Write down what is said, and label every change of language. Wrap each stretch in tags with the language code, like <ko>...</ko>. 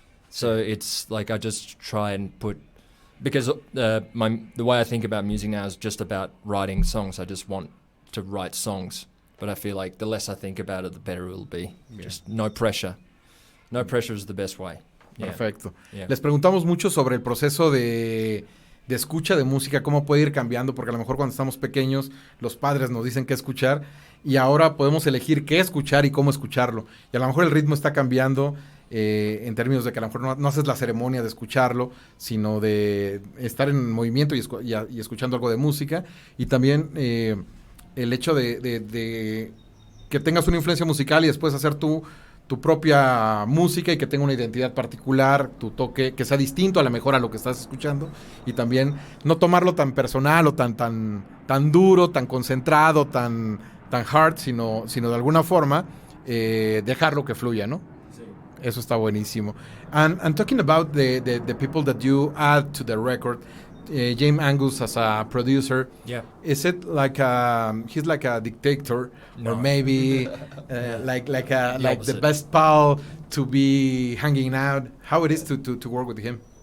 <en>So it's like I just try and because the way I think about music now is just about writing songs. I just want to write songs. But I feel like the less I think about it, the better it will be. Yeah. Just no pressure. No pressure is the best way.</en> <es>Perfecto.</es> <en>Yeah.</en> <es>Les preguntamos mucho sobre el proceso de escucha de música, cómo puede ir cambiando, porque a lo mejor cuando estamos pequeños los padres nos dicen qué escuchar y ahora podemos elegir qué escuchar y cómo escucharlo. Y a lo mejor el ritmo está cambiando en términos de que a lo mejor no haces la ceremonia de escucharlo, sino de estar en movimiento y escuchando algo de música. Y también el hecho de que tengas una influencia musical y después hacer tu propia música y que tenga una identidad particular, tu toque, que sea distinto a lo mejor a lo que estás escuchando, y también no tomarlo tan personal o tan duro, tan concentrado, tan hard, sino de alguna forma dejarlo que fluya, ¿no? Sí. Eso está buenísimo.</es> <en>And talking about the people that you add to the record, James Angus as a producer, Yeah. is it like he's like a dictator, No. or maybe like the opposite. best pal to be hanging out? How it is to work with him?</en>